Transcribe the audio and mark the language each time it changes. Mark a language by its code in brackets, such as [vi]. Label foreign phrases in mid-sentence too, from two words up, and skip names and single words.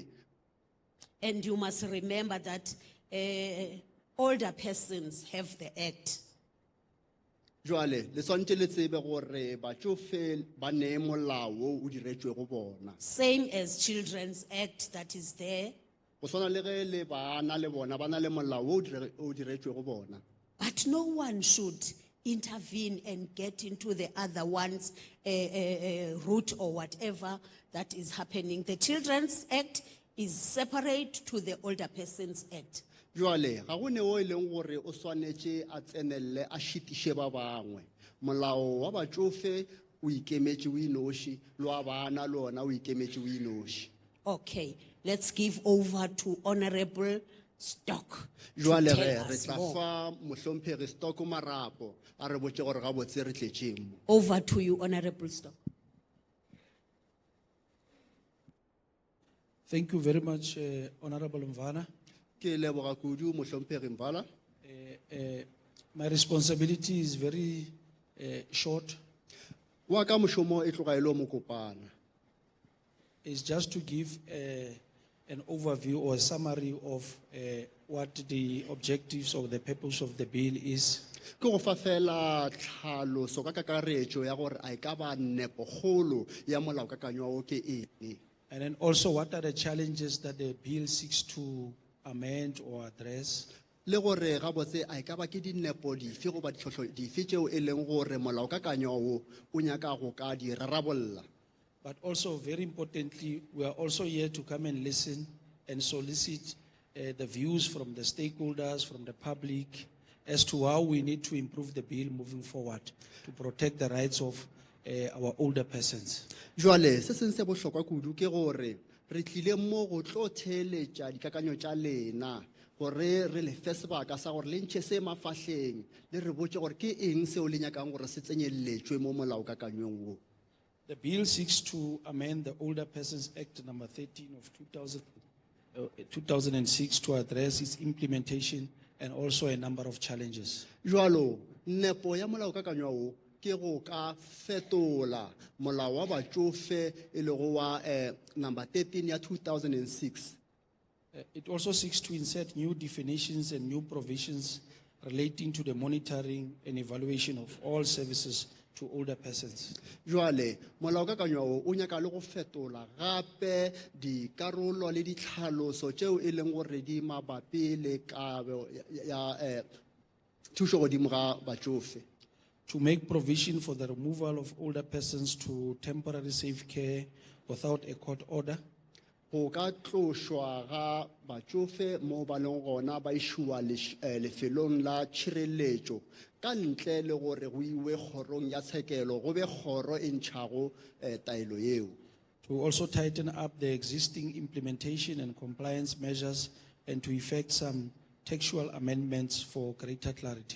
[en] And you must remember that older persons have the act. [nso] Joale, le swantse le tsebe gore batsofe ba ne molao o diretšwego bona. [en] Same as Children's Act that is there. [nso] Go swana le ge le bana le bona ba na le molao o diretšwego bona. [en] But no one should intervene and get into the other one's route or whatever that is happening. The Children's Act is separate to the Older Persons Act. [nso] Joale, ga go ne o e leng gore o swanetše a tsenelle a šitiše ba bangwe. Molao wa batsofe o ikemetše o inoši, le wa bana le ona o ikemetše o inoši. [en] Okay, let's give over to Honorable Stock. to [nso] Joale [en] tell [nso] re [en] us [nso] tla [en] more. [nso] fa mohlomphegi Stock marapo a re botše gore ga botse re tletšeng mo. [en] Over to you, Honorable Stock. Thank you very much, Honorable Mvana. [nso] Ke leboga kudu mohlomphegi Mvala. [en] My responsibility is very short. [nso] Wa ka mošomo e tloga e le o mokopana. [en] It's just to give a an overview or a summary of what the objectives or the purpose of the bill is. [nso] Ke go fa fela tlhaloso ka kakaretso ya gore a e ka ba nepokgolo ya molaokakanywa o ke eng. [en] And then also, what are the challenges that the bill seeks to amend or address? [nso] Le gore gabotse a e ka ba ke dinepo dife goba ditlhotlho dife tšeo e leng gore molaokakanywa o o nyaka go ka di rarabolla. [en] But also, very importantly, we are also here to come and listen and solicit the views from the stakeholders, from the public, as to how we need to improve the bill moving forward to protect the rights of our older persons. [nso] Jwale se seng se bohlokwa kudu ke gore re tlile mo go tlo theeletša dikakanyo tša lena gore re le fe sebaka sa gore le ntšhe se mafahleng le re botše gore ke eng seo le nyakang gore se tsenyeletšwe mo molaokakanyweng wo. [en] The bill seeks to amend the Older Persons Act number 13 of 2006 to address its implementation and also a number of challenges. [nso] Jwalo nepo ya molaokakanywa wo ke go ka fetola molao wa batsofe e lego wa number 13 ya 2006. [en] It also seeks to insert new definitions and new provisions relating to the monitoring and evaluation of all services to older persons. [nso] Jwale molaokakanywa o o nyaka le go fetola gape dikarolo le ditlhaloso tšeo e leng gore di mabapi le kabo ya thušo godimo ga batsofe. [en] To make provision for the removal of older persons to temporary safe care without a court order. [nso] Go ka tlošwa ga batsofe mo ba leng gona ba išwa lefelong la tšhireletšo ka ntle le gore go iwe kgorong ya tshekelo go be kgoro e ntšhago taelo yeo. [en] To also tighten up the existing implementation and compliance measures and to effect some textual amendments for greater clarity.